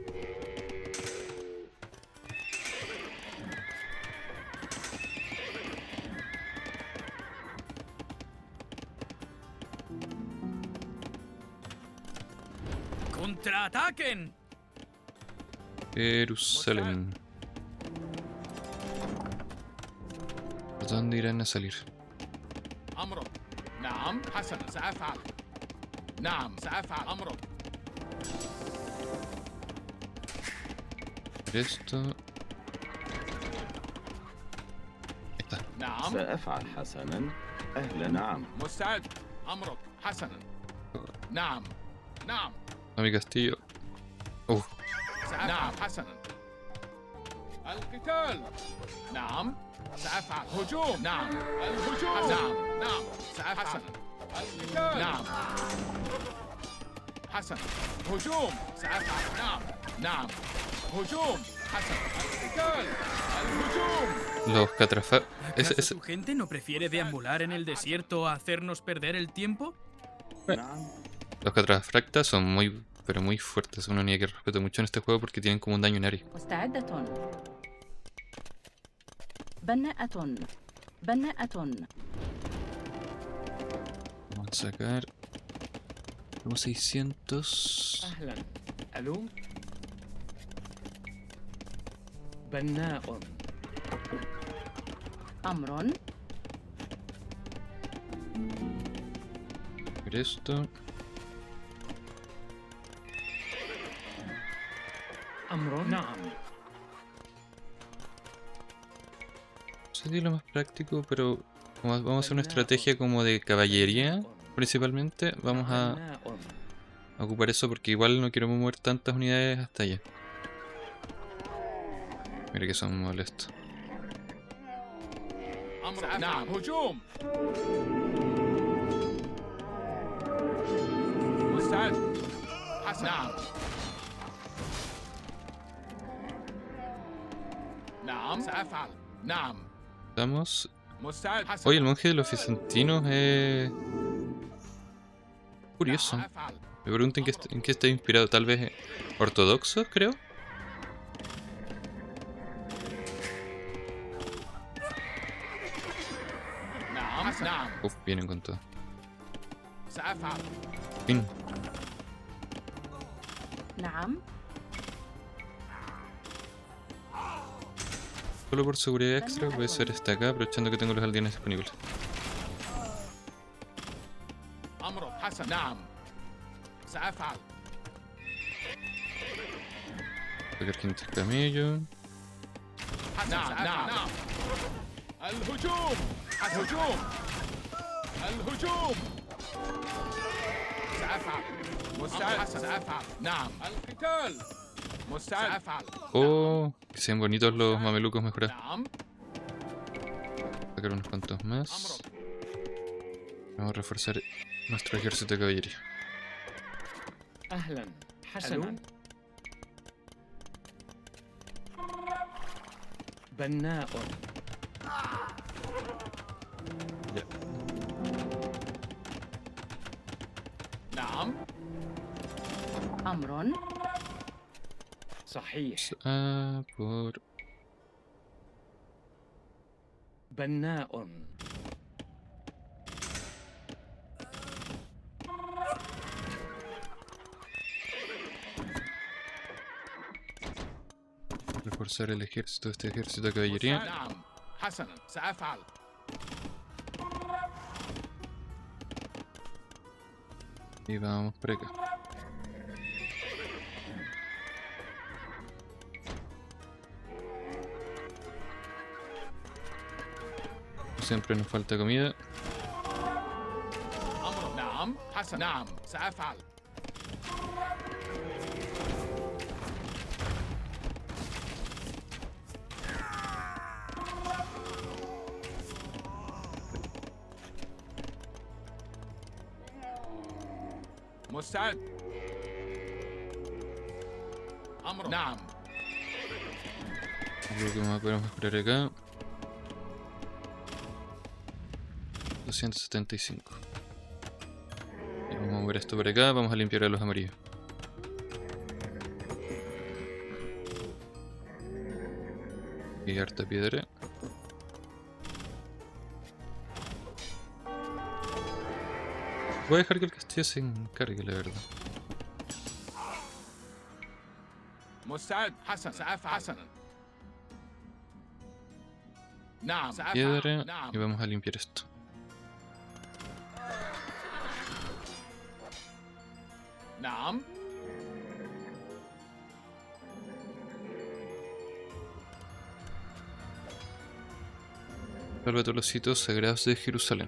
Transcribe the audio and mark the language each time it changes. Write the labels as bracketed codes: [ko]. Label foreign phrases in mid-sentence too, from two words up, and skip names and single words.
[es] ¡Contraataquen! Jerusalén. ¿Por dónde irán a salir? [ar] أمرك نعم حسنا سأفعل نعم سأفعل أمرك [es] Esto. Ahí está. [ar] نعم سأفعل حسنا. أهلا نعم. مستعد أمرك حسنا نعم نعم [es] A mi castillo. [ar] نعم حسنا القتال نعم سأفعل هجوم نعم الهجوم نعم نعم سأفعل حسنا القتال نعم حسنا هجوم سأفعل نعم نعم هجوم حسنا القتال الهجوم [es] Los catrafas. ¿Acaso tu gente no prefiere deambular en el desierto a hacernos perder el tiempo? [ar] نعم. [es] Los catrafractas son muy, pero muy fuertes. Una unidad que respeto mucho en este juego porque tienen como un daño en área. [ar] مستعدة. بناءة. بناءة. [es] Vamos a sacar. Tengo 600. [ar] أهلا. ألو. بناء. أمر. [es] Ver esto. [ar] أمر. نعم. [es] No sé si es lo más práctico, pero como vamos a hacer una estrategia como de caballería principalmente, vamos a [ar] بناء. [es] ocupar eso porque igual no quiero mover tantas unidades hasta allá. Mira que son molestos. [ar] أمر نعم هجوم مستعد حسن نعم نعم سأفعل نعم [es] Estamos. [ar] مستعد حسن [es] Oye, el monje de los bizantinos es curioso. [ar] نعم أفعل [es] Me pregunto en qué está inspirado. Tal vez ortodoxos, creo. [ar] نعم نعم [es] Uf, vienen con todo. [ar] سأفعل [es] Fin. [ar] نعم. [es] Solo por seguridad extra voy a hacer esta acá, aprovechando que tengo los aldeanes disponibles. [ar] أمر حسن نعم سأفعل [es] Sacar gente camello. [ar] نعم نعم الهجوم الهجوم الهجوم سأفعل مستعد سأفعل نعم القتال مستعد سأفعل [es] Oh, que sean bonitos los mamelucos mejorados. [ar] نعم [es] Sacar unos cuantos más. Vamos a reforzar nuestro ejército de caballería. [ar] أهلا حسنا بناء نعم أمر. صحيح [es] Ah, por. [ar] بناء [es] Reforzar el ejército, este ejército de caballería. [ar] نعم حسنا سأفعل [es] Y vamos por acá. Siempre nos falta comida. [ar] أمر نعم حسن نعم سأفعل مستعد أمر نعم [es] Creo que vamos a poder mejorar acá. 275. Y vamos a mover esto por acá. Vamos a limpiar a los amarillos. Y harta piedra. Voy a dejar que el castillo se encargue, la verdad. [ar] مستعد حسن سأفعل حسنا نعم سأفعل [es] Piedra. [ar] نعم [es] Y vamos a limpiar esto. [ar] نعم [es] Salva todos los sitios sagrados de Jerusalén.